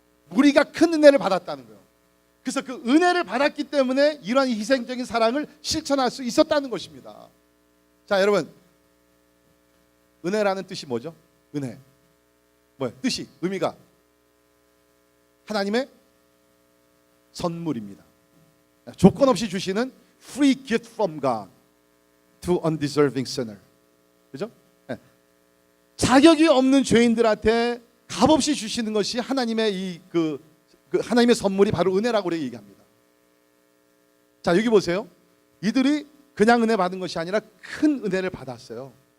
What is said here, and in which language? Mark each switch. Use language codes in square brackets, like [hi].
[ko] 무리가 큰 은혜를 받았다는 거예요. 그래서 그 은혜를 받았기 때문에 이러한 희생적인 사랑을 실천할 수 있었다는 것입니다. 자, 여러분, 은혜라는 뜻이 뭐죠? 은혜 뭐예요? 뜻이, 의미가 하나님의 선물입니다. 조건 없이 주시는 [en] free gift from God to undeserving sinner. [ko] 그죠? 네. 자격이 없는 죄인들한테 값없이 주시는 것이 하나님의 하나님의 선물이 바로 은혜라고 우리가 얘기합니다. 자, 여기 보세요. 이들이 그냥 은혜 받은 것이 아니라 큰 은혜를 받았어요.